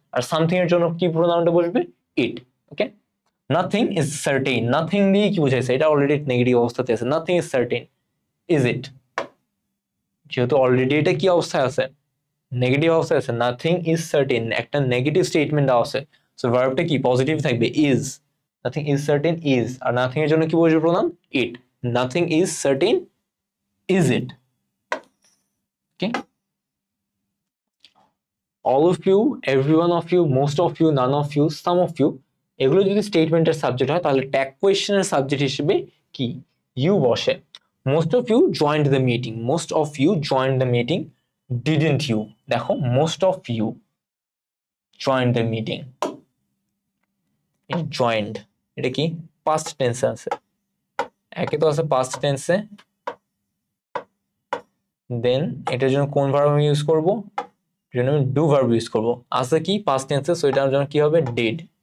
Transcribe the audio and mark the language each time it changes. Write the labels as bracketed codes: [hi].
[bn] আর something এর জন্য কি প্রোনাউনটা বসবে it। Okay, nothing is certain, nothing দিয়ে কি বুঝাইছে, এটা অলরেডি নেগেটিভ অবস্থাতে আছে, [en] nothing is certain, is it, [bn] যেহেতু অলরেডি এটা কি অবস্থায় আছে, নেগেটিভ অবস্থায় আছে, নাথিং ইজ সার্টেন একটা নেগেটিভ স্টেটমেন্ট দেওয়া আছে, সো ভার্বটা কি পজিটিভ থাকবে is, nothing is certain is. আর nothing এর জন্য কি বসবে pronoun it, [en] nothing is certain, is it? Okay, all of you, every one of you, most of you, none of you, some of you [bn] এগুলো যদি স্টেটমেন্টের subject হয় তাহলে tag কোয়েশ্চেনের subject হিসেবে কি ইউ বসে। [en] most of you joined the meeting, [bn] most of you joined the meeting, [en] didn't you, [bn] দেখো most of you joined the meeting, joint এটা কি পাস্ট টেন্সে আছে, একে তো আছে পাস্ট টেন্সে, দেন এটার জন্য কোন ভার্ব আমি ইউজ করবো, এর জন্য আমি ডু ভার্ব ইউজ করবো, আছে কি পাস্ট টেন্সে, সো এটার জন্য কি হবে ডিড।